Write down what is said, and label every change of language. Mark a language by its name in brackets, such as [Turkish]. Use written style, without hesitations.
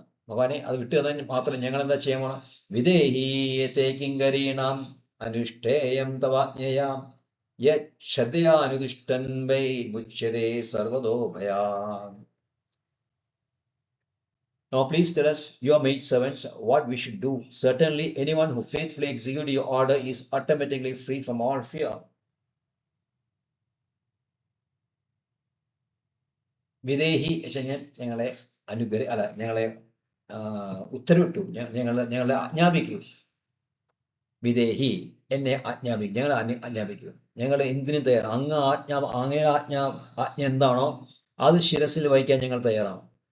[Malayalam] ഭഗവാനെ അത് വിട്ടു തന്നാൽ മാത്രം ഞങ്ങൾ എന്താ ചെയ്യാൻ പോണം? [Sanskrit] വിദേഹീയത്തെ കിങ്കരീണാം അനുഷ്ഠേയം തവാജ്ഞയാം യശ്രദ്ധയാനുദിഷ്ടൻ Y മുച്യതേ സർവതോഭയാം. [English] Now please tell us, your maid servants, what we should do. Certainly anyone who faithfully executes your order is automatically free from all fear. [Malayalam] വിദേഹി ഞങ്ങളെ ഞങ്ങളെ ഉത്തരവിട്ടു, ഞങ്ങളെ ആജ്ഞാപിക്കൂ. വിദേഹി, എന്നെ ആജ്ഞാപിക്കും, ഞങ്ങളെ ആജ്ഞാപിക്കൂ. ഞങ്ങൾ എന്തിനും തയ്യാറാണ്. അങ്ങയുടെ ആജ്ഞ എന്താണോ അത് ശിരസിൽ വഹിക്കാൻ ഞങ്ങൾ തയ്യാറാണ്.